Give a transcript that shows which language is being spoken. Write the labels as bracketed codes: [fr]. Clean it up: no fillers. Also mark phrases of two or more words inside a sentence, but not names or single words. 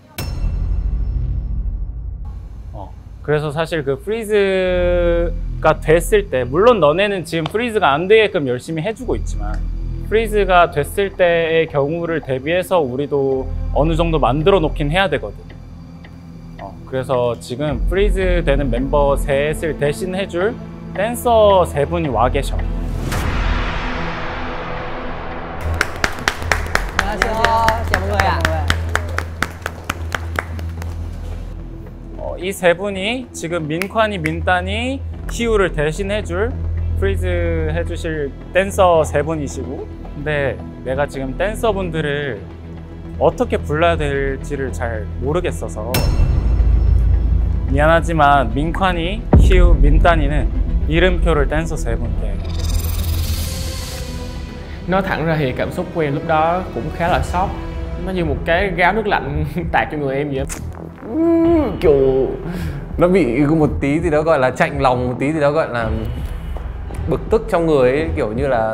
[ko] 그래서 사실 그 프리즈가 됐을 때, 물론 너네는 지금 프리즈가 안 되게끔 열심히 해주고 있지만 프리즈가 됐을 때의 경우를 대비해서 우리도 어느 정도 만들어 놓긴 해야 되거든. 그래서 지금 프리즈 되는 멤버 셋을 대신해줄 댄서 3분이 와 계셔. [vi] Chào mọi người ạ. [ko] 이 3분이 지금 민관이, 민단이, 희우를 대신해줄 프리즈 해주실 댄서 3분이시고, 근데 내가 지금 댄서분들을 어떻게 불러야 될지를 잘 모르겠어서 미안하지만 민관이, 희우, 민단이는 이름표를 댄서 3분께. [vi] Nói thẳng ra thì cảm xúc của em lúc đó cũng khá là sốc. Nó như một cái gáo nước lạnh tạt cho người em vậy. Kiểu nó bị một tí gì đó gọi là chạnh lòng, một tí gì đó gọi là bực tức trong người ấy, kiểu như là